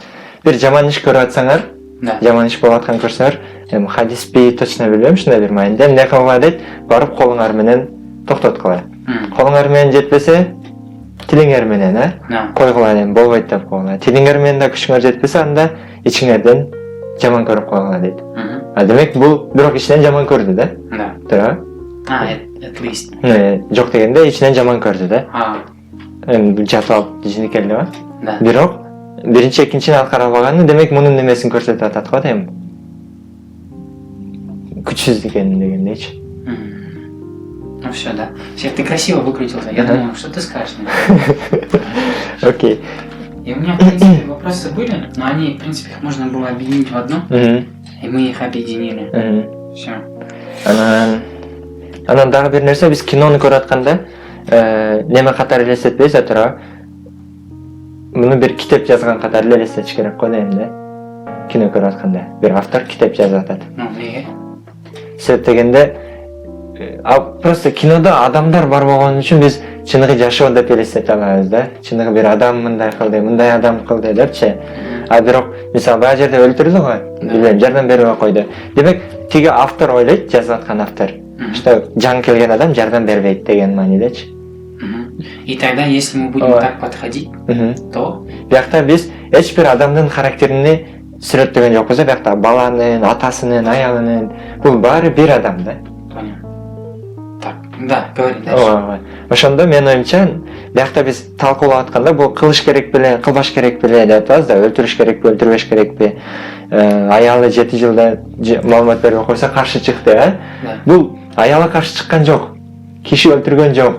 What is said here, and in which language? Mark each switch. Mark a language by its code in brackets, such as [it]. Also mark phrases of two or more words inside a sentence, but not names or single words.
[ky] Бир жаман иш көрүп атсаңар, жаман иш болуп атканын көрсөңөр, хадиспи точно билбейм, ушундай бир мааниде, эмне кылгыла дейт, барып колуңар менен токтоткула. Колуңар менен жетпесе, тилиңер менен, койгула дейм, болбойт деп койгула. Тилиңер менен да күчүңөр жетпесе, анда ичиңерден жаман көрүп койгула дейт. Демек бул бирок ичинен жаман көрдү да. Туура? [en] At least. [ky] Жок дегенде ичинен жаман көрдү да. Эми жатып алып жинекелди ба? Бирок биринчи, экинчини ал карабаганы, демек мунун немесин көрсөтүп атат го дейм. Күчсүз экенин дегендейчи. [ru] Ну все, да. Всех ты красиво выкрутился. Я думал, что ты скажешь. Окей. И у меня, в принципе, вопросы были, но они, в принципе, их можно было объединить в одно. И мы их объединили. Все. [ky] Анан дагы бир нерсе, биз кинону көрүп атканда, неме катары элестетпейбиз, туура. Муну бир китеп жазган катары эле элестетиш керек го дейм да. Кино көрүп атканда, бир автор китеп жазып атат. Неге? Себеп дегенде, просто кинода адамдар бар болгон үчүн биз чыныгы жашоо деп элестете алабыз да. Чыныгы бир адам мындай кылды, мындай адам кылды депчи. Бирок, мисалы, баа жерде өлтүрдү го, билбейм, жардам бербей койду. Демек, тиги автор ойлойт, жазып аткан автор, что жаңы келген адам жардам бербейт деген маанидечи. [ru] И тогда, если мы будем так подходить, то... [ky] Биякта биз эч бир адамдын характерини сүрөттөгөн жокпуз, биякта баланын, атасынын, аялынын, бул баары бир адам да. [ru] Понял. Так, да, говори дальше. [ky] Ошондо мен оюмча, биякта биз талкуулап атканда, бул кылыш керек беле, кылбаш керек беле деп атабыз да, өлтүрүш керекпи, өлтүрбөш керекпи, аялы 7 жылда маалымат бербей койсо каршы чыкты, бул аялы каршы чыккан жок, киши өлтүргөн жок.